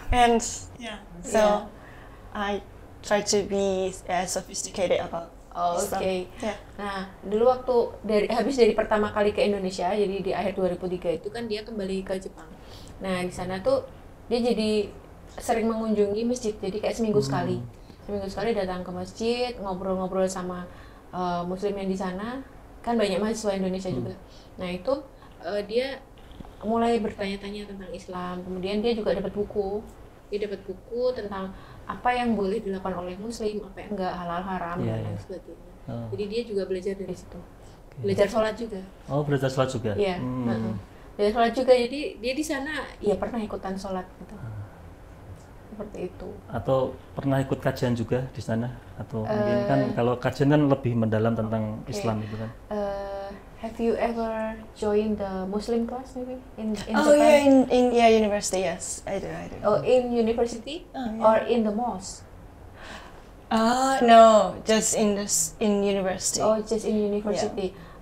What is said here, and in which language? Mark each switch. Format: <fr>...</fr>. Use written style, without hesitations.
<en>And so I try to be sophisticated about</en> <id>Oke.</id> <en>Yeah.</en> <id>Nah, dulu waktu habis dari pertama kali ke Indonesia, jadi di akhir 2003 itu kan dia kembali ke Jepang. Nah, di sana tuh dia jadi sering mengunjungi masjid, jadi kayak seminggu sekali. Seminggu sekali datang ke masjid, ngobrol-ngobrol sama Muslim yang di sana. Kan banyak mahasiswa Indonesia juga. Nah, itu dia mulai bertanya-tanya tentang Islam. Kemudian dia juga dapat buku. Dia dapat buku tentang apa yang boleh dilakukan oleh Muslim, apa yang enggak, halal haram dan lain sebagainya. Jadi dia juga belajar dari situ. Belajar sholat juga. Oh, belajar sholat juga. Iya. Belajar sholat juga. Jadi dia di sana ya pernah ikutan sholat gitu. Seperti itu. Atau pernah ikut kajian juga di sana? Atau mungkin kan kalau kajian kan lebih mendalam tentang Islam itu kan?</id> <en>Have you ever joined the Muslim class maybe in Oh Japan? yeah, in university. Yes, I do. Oh, in university Oh, yeah. or in the mosque? No, just in university. Oh, just in university.</en>